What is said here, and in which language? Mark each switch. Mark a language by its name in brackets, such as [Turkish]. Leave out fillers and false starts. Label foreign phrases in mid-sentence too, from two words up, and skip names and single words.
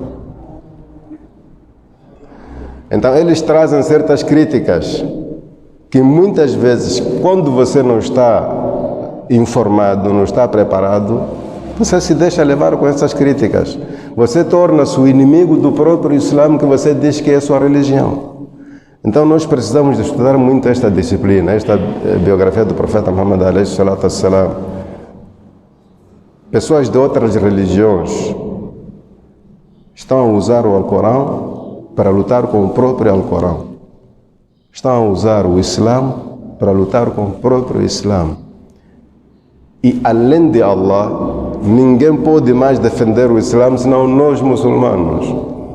[Portuguese] Então eles trazem certas críticas que muitas vezes, quando você não está informado, não está preparado, você se deixa levar com essas críticas. Você torna-se o inimigo do próprio Islã que você diz que é sua religião. Então nós precisamos de estudar muito esta disciplina, esta biografia do profeta Muhammad [Arabic] عليه الصلاة والسلام. [Portuguese] Pessoas de outras religiões estão a usar o Alcorão para lutar com o próprio Alcorão. Estão a usar o Islã para lutar com o próprio Islã. E além de Allah, ninguém pode mais defender o Islã senão nós muçulmanos.